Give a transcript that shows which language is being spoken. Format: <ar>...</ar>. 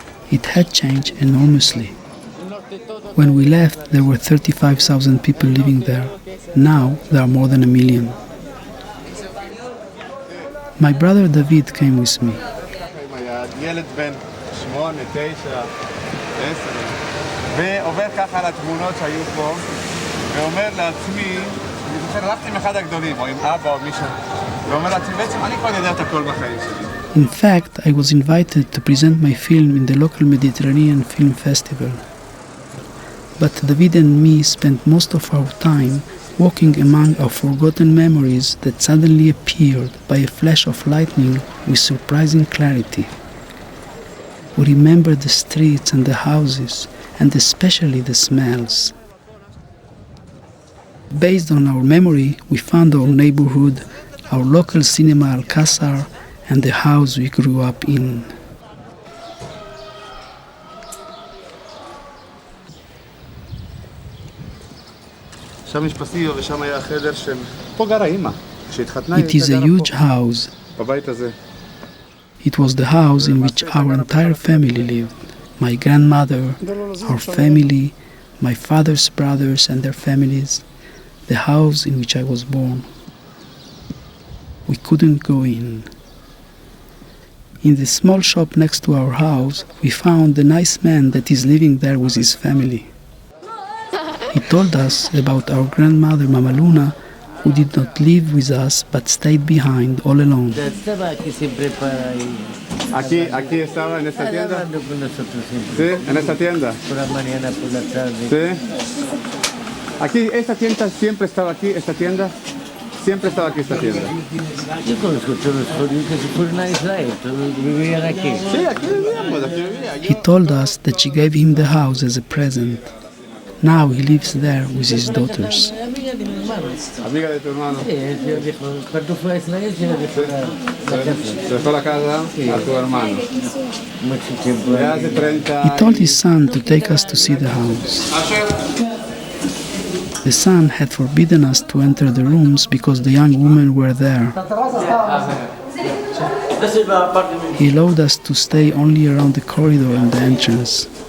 <en>It had changed enormously. When we left, there were 35,000 people living there. Now, there are more than 1 million. My brother David came with me.</en> <he>ילד בן 8, 9, 10, ועובר ככה על התמונות שהיו פה, ואומר לעצמי, אני זוכר, הלכתי עם אחד הגדולים, או עם אבא או מישהו, ואומר לעצמי, בעצם אני כבר יודע את הכל בחיים שלי.</he> <en>In fact, I was invited to present my film in the local Mediterranean Film Festival. But David and me spent most of our time walking among our forgotten memories that suddenly appeared by a flash of lightning with surprising clarity. We remember the streets and the houses, and especially the smells. Based on our memory, we found our neighborhood, our local cinema Al-Qasar, and the house we grew up in.</en> <he>שם יש פסיו ושם היה החדר של... פה גרה אימא. כשהתחתנה</he> <en>It is a huge house.</en> <he>בבית הזה.</he> <en>It was the house in which our entire family lived. My grandmother, our family, my father's brothers and their families, the house in which I was born. We couldn't go in. In the small shop next to our house, we found a nice man that is living there with his family. He told us about our grandmother Mama Luna, who did not live with us but stayed behind all alone.</en> <es>Aquí estaba en esta tienda. Sí, en esta tienda. Sí. Aquí, esta tienda siempre estaba aquí, esta tienda. Siempre estaba aquí esta tienda. Yo conozco todos los judíos que se fueron a Israel, todos vivían aquí. Sí, aquí vivíamos, aquí vivía.</es> <en>He told us that she gave him the house as a present. Now he lives there with his daughters.</en> <es>Amiga de tu hermano. Sí, él dijo, cuando fue a Israel, se dejó se dejó la casa a tu hermano. Mucho tiempo. Ya hace 30</es> <en>He told his son to take us to see the house. The son had forbidden us to enter the rooms because the young women were there. He allowed us to stay only around the corridor and the entrance.</en>